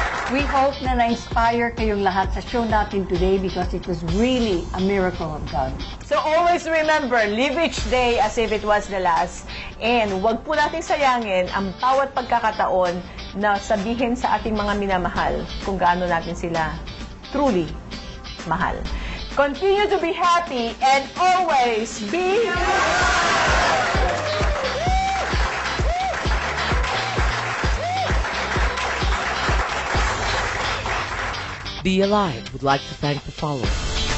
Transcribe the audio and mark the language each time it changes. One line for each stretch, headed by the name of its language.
English: We hope
Filipino: na na-inspire kayong lahat sa
English: show natin today because it was really a miracle of God. So always remember, live each day as if it was the last.
Filipino: And huwag po natin sayangin ang bawat pagkakataon na sabihin sa ating mga minamahal kung gaano natin sila
English: truly
Filipino: mahal.
English: Continue to be happy and always be... Be Alive would like to thank the following: